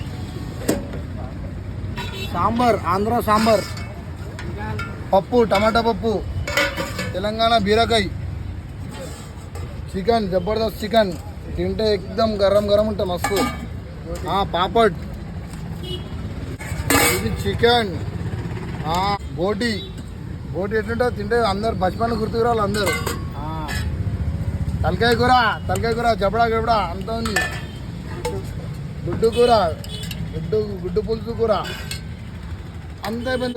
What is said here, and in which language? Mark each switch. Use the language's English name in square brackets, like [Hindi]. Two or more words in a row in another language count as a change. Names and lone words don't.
[Telugu] సాంబార్, ఆంధ్ర సాంబార్, పప్పు, టమాటా పప్పు, తెలంగాణ బీరకాయ, చికెన్, జబర్దస్త్ చికెన్ తింటే [Hindi] एकदम गरम गरम [Telugu] ఉంటే మస్త్. पापड, ఇది చికెన్, బోటి బోటి ఎట్లుంటే తింటే అందరు బచ్పన్ గుర్తుకు రావాలి అందరూ. తలకాయ కూర జబడా గబడా అంత ఉంది. గుడ్డు కూర, గుడ్డు పులుసు కూర అంత అయిపోయింది.